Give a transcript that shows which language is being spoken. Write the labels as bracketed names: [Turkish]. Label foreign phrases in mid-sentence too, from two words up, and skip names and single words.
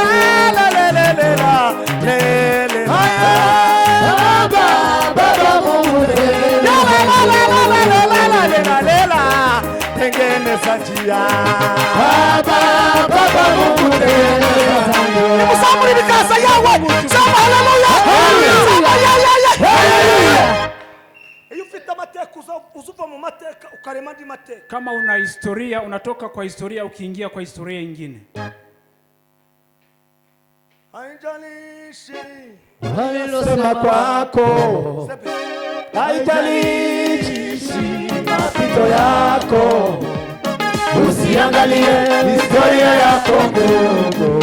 [Swahili] Baba Mungu tengeneza njia. Baba Mungu tengeneza njia. Musamuri bikaza yawe. Sema haleluya. [Rundi] Iyo ufite amateka uzuva mu mateka ukarema andi mateka. [Swahili] Kama una historia unatoka kwa historia ukiingia kwa historia nyingine. Haijalishi walilosema kwako, haijalishi mapito yako, usiangalie historia yako ndugu.